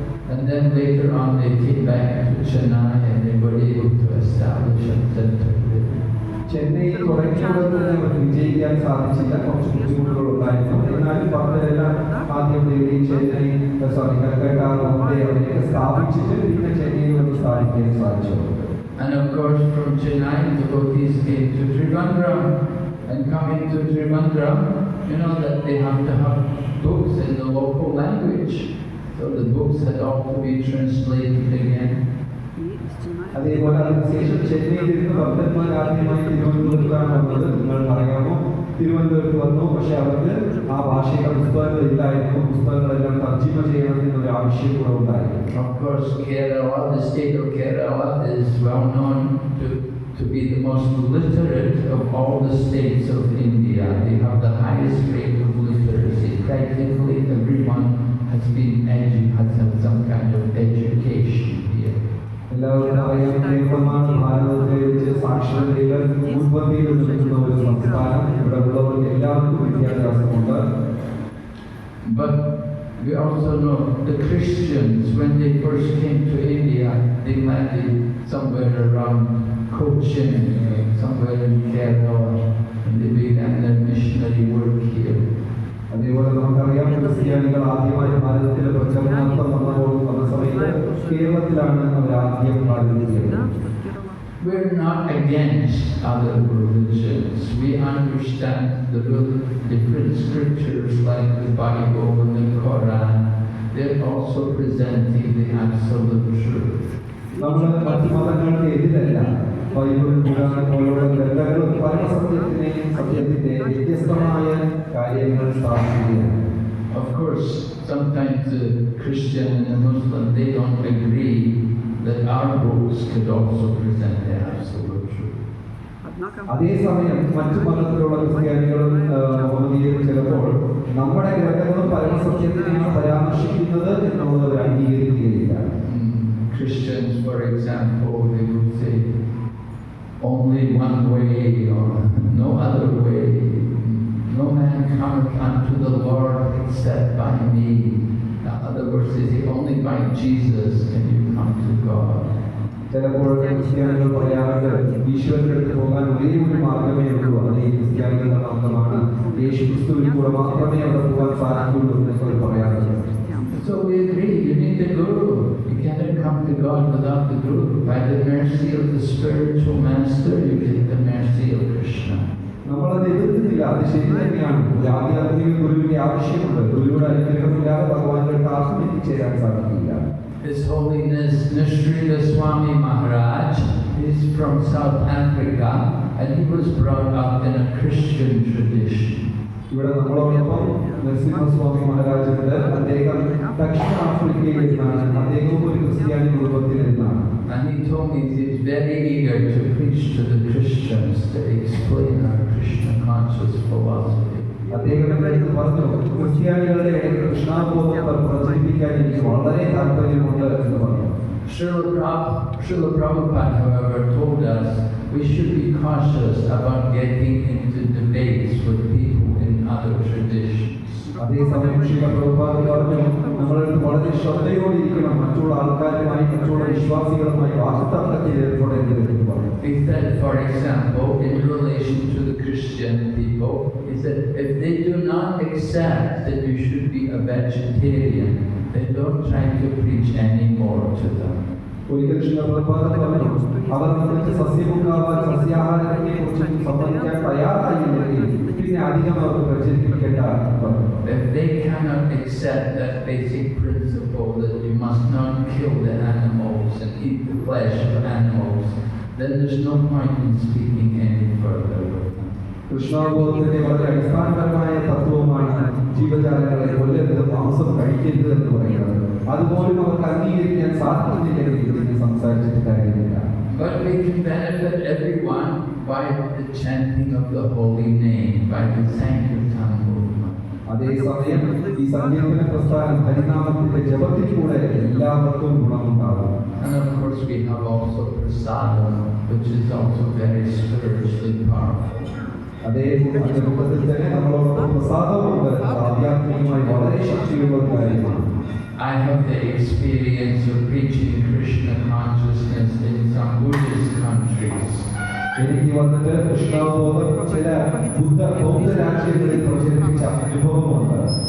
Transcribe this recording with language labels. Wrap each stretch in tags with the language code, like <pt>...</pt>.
<en>And then later on they came back to Chennai and they were able to establish a center there.</en> <ml>ചെന്നൈയിൽ തുടങ്ങിയപ്പോൾ തന്നെ അവർക്ക് വിജയിക്കാൻ സാധിച്ചില്ല, കുറച്ച് ബുദ്ധിമുട്ടുകൾ ഉണ്ടായിരുന്നു. എന്നാലും ഭക്തരെല്ലാം ആദ്യം ഡൽഹി, ചെന്നൈ, കൽക്കട്ട, ബോംബെ അവരെയൊക്കെ സ്ഥാപിച്ചിട്ട് പിന്നെ ചെന്നൈയിൽ വന്ന് സ്ഥാപിക്കാൻ സാധിച്ചു.</ml> <en>And of course from Chennai devotees came to Trivandrum, and coming to Trivandrum, you know that they have to have books in the local language. So the books had all to be translated again.</en> <ml>അതേപോലെ അതിനുശേഷം ചെന്നൈയിൽ ഇരുന്ന് ഭക്തന്മാർ ആദ്യമായി തിരുവനന്തപുരത്താണ് വന്നത്. നിങ്ങൾ പറയാമോ, തിരുവനന്തപുരത്ത് വന്നു, പക്ഷെ അവർക്ക് ആ ഭാഷയുടെ പുസ്തകങ്ങൾ ഇല്ലായിരുന്നു. പുസ്തകങ്ങളെല്ലാം തർജ്ജിമ ചെയ്യണമെന്നൊരു ആവശ്യം കൂടെ ഉണ്ടായിരുന്നു.</ml> <en>Of course, Kerala, the state of Kerala is well known to be the most literate of all the states of India. They have the highest rate of literacy. Practically everyone has had some kind of education here.</en> <ml>എല്ലാവർക്കും അറിയാം, കേരളമാണ് ഭാരതത്തെ വെച്ച് സാക്ഷരതയിൽ മുൻപന്തിയിൽ നിൽക്കുന്ന ഒരു സംസ്ഥാനം. ഇവിടെ ഉള്ളവർക്ക് എല്ലാവർക്കും വിദ്യാഭ്യാസമുണ്ട്.</ml> <en>But we also know the Christians, when they first came to India, they landed somewhere around Cochin, somewhere in Kerala, and they began their missionary work here.</en> <ml>അതേപോലെ നമുക്കറിയാം, ക്രിസ്ത്യാനികൾ ആദ്യമായി ഭാരതത്തിൽ പ്രചരണാർത്ഥം വന്ന സമയത്ത് കേരളത്തിലാണ് അവർ ആദ്യം ആരംഭിച്ചത്.</ml> <en>We're not against other religions. We understand the different scriptures like the Bible and the Quran. They're also presenting the absolute truth.</en> <ml>നമ്മൾ മറ്റു മതങ്ങൾക്ക് എതിരല്ല. ബൈബിൾ, ഖുർആൻ പോലുള്ള ഗ്രന്ഥങ്ങളും പരമസത്യത്തിനെയും സത്യത്തിന്റെ വ്യത്യസ്തമായ കാര്യങ്ങൾ സ്ഥാപിക്കുകയാണ്.</ml> <en>Of course, sometimes the Christian and the Muslim, they don't agree that our books could also present the absolute truth.</en> <ml>അതേസമയം മറ്റു മതത്തിലുള്ള ക്രിസ്ത്യാനികളും മുഹമ്മദീയരും ചിലപ്പോൾ നമ്മുടെ ഗ്രന്ഥങ്ങളും പരമസത്യത്തിനെയാണ് പരാമർശിക്കുന്നത് എന്നുള്ളത് അവർ അംഗീകരിക്കുകയില്ല.</ml> <en>Christians, for example, they would say only one way or no other way. No man cometh unto the Lord except by me. In other words, they say only by Jesus can you come to God.</en> <ml>ചിലപ്പോൾ ക്രിസ്ത്യാനികൾ പറയാറുണ്ട്, ഈശ്വരന്റെ അടുത്ത് പോകാൻ ഒരേ ഒരു മാർഗമേ ഉള്ളൂ, അത് ഈ ക്രിസ്ത്യാനികളുടെ മാർഗമാണ്. യേശു ക്രിസ്തുവിൽ കൂടെ മാത്രമേ അവിടെ പോകാൻ സാധിക്കുള്ളൂ എന്നൊക്കെ പറയാറുണ്ട്.</ml> <en>So we agree, you need the Guru. You cannot come to God without the Guru. By the mercy of the spiritual master, you get the mercy of Krishna.</en> <ml>നമ്മളത് എതിർക്കുന്നില്ല, അത് ശരി തന്നെയാണ്. ഒരു ആധ്യാത്മിക ഗുരുവിന്റെ ആവശ്യമുണ്ട്. ഗുരുവിന്റെ അനുഗ്രഹമില്ലാതെ ഭഗവാന്റെ ആർക്കും എത്തിച്ചേരാൻ സാധിക്കില്ല.</ml> <en>His Holiness Nishrila Swami Maharaj is from South Africa and he was brought up in a Christian tradition.</en> <ml>ഇവിടെ നമ്മളോടൊപ്പം നരസിംഹസ്വാമി മഹാരാജുണ്ട്. അദ്ദേഹം ദക്ഷിണ ആഫ്രിക്കയിൽ നിന്നാണ്. അദ്ദേഹം ഒരു ക്രിസ്ത്യാനി കുടുംബത്തിൽ നിന്നാണ്.</ml> <en>And he told me he is very eager to preach to the Christians to explain our Krishna conscious philosophy.</en> <ml>അദ്ദേഹം എനിക്ക് പറഞ്ഞു, ക്രിസ്ത്യാനികളുടെ ഇടയിൽ കൃഷ്ണാബോധം പ്രചരിപ്പിക്കാൻ എനിക്ക് വളരെ താല്പര്യമുണ്ട് എന്ന് പറഞ്ഞു.</ml> <en>Srila Prabhupada, however, told us we should be cautious about getting into debates with people in other traditions.</en> <ml>അതേസമയം ശ്രീ പ്രഭുപാദ് പറഞ്ഞു, നമ്മൾ വളരെ ശ്രദ്ധയോടിരിക്കണം, മറ്റുള്ള ആൾക്കാരുമായി, മറ്റുള്ള വിശ്വാസികളുമായി വാക്തർക്കത്തിൽ ഏർപ്പെടേണ്ടത് എന്ന് പറഞ്ഞു.</ml> <en>He said, for example, in relation to the Christian people, he said, if they do not accept that you should be a vegetarian, then don't try to preach any more to them.</en> <ml>ഒരിക്കൽ ശ്രീ പ്രഭുപാദ് പറഞ്ഞു, അവർ നിങ്ങൾക്ക് സസ്യമുണ്ടാവാൻ സസ്യാഹാരത്തെ കുറിച്ച് സംബന്ധിക്കാൻ തയ്യാറായില്ലെങ്കിൽ പിന്നെ അധികം അവർക്ക് പ്രചരിപ്പിക്കേണ്ട പറഞ്ഞു.</ml> <en>If they cannot accept that basic principle that you must not kill the animals and eat the flesh of animals, then there's no point in speaking any further with them.</en> <ml>കൃഷ്ണാബോധത്തിന്റെ വളരെ അടിസ്ഥാനപരമായ തത്വമാണ് ജീവജാലങ്ങളെ കൊല്ലരുത്, മാംസം കഴിക്കരുത് എന്ന് പറയുന്നത്. അതുപോലും അവർക്ക് അംഗീകരിക്കാൻ സാധിക്കുന്നില്ലെങ്കിൽ ഇതിന് സംസാരിച്ചിട്ട് കാര്യമില്ല.</ml> <en>But we can benefit everyone by the chanting of the holy name, by the Sankirtan movement.</en> <ml>അതേസമയം ഈ സങ്കീർത്തന പ്രസ്ഥാനം ഹരിനാമത്തിന്റെ ജപത്തിലൂടെ എല്ലാവർക്കും ഗുണമുണ്ടാകും.</ml> <en>And of course we have also prasadam, which is also very spiritually powerful.</en> <ml>അതേ കൂട്ടത്തിൽ തന്നെ നമ്മളോടൊപ്പം പ്രസാദമുണ്ട്, ആധ്യാത്മികമായി വളരെ ശക്തിയുള്ള ഒരു കാര്യമാണ്.</ml> <en>I have the experience of preaching Krishna consciousness in some Buddhist countries.</en> <ml>എനിക്ക് വന്നിട്ട് കൃഷ്ണാബോധം ചില ബൗദ്ധ രാജ്യങ്ങളിൽ പ്രചരിപ്പിച്ച അനുഭവമുണ്ട്.</ml>